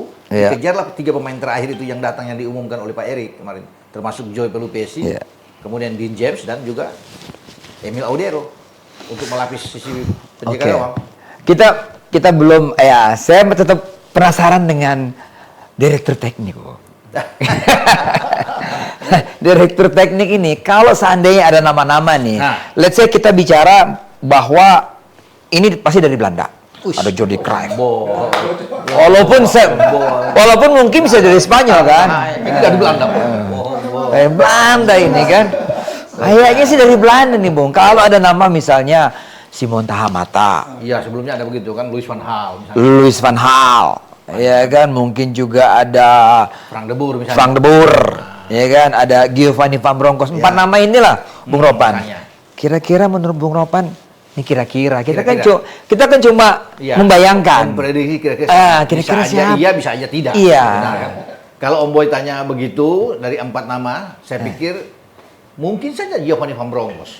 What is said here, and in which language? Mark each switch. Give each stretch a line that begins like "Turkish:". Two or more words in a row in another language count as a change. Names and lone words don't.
Indonesian: Dikejarlah 3 pemain terakhir itu yang datang yang diumumkan oleh Pak Erik kemarin, termasuk Joey Pelupesi, kemudian Dean James dan juga Emil Audero untuk melapis sisi penjaga gawang. Kita belum saya tetap penasaran dengan direktur teknik. Direktur teknik ini, kalau seandainya ada nama-nama nih,
English: let's say
Indonesian: kita bicara bahwa ini pasti dari Belanda. Ada Jordi Cruijff. Walaupun mungkin bisa dari Spanyol kan. Ini dari Belanda. Belanda ini kan. Kayaknya sih dari Belanda nih, Bung. Kalau ada nama misalnya Simon Tahamata. Iya, sebelumnya ada begitu kan, Louis van Gaal misalnya. Louis van Gaal. Ya kan, mungkin juga ada Frank de Boer misalnya. Frank de Boer. Ya kan, ada Giovanni Van Bronckhorst. 4 nama inilah, Bung Ropan. Kira-kira menurut Bung Ropan, ini kira-kira kita kan cuma membayangkan. Memprediksi kira-kira kira-kira siapa? Iya, bisa aja tidak. Iya. Benar, kan? Kalau Om Boy tanya begitu dari 4 nama, saya pikir mungkin saja Giovanni Van Bronckhorst.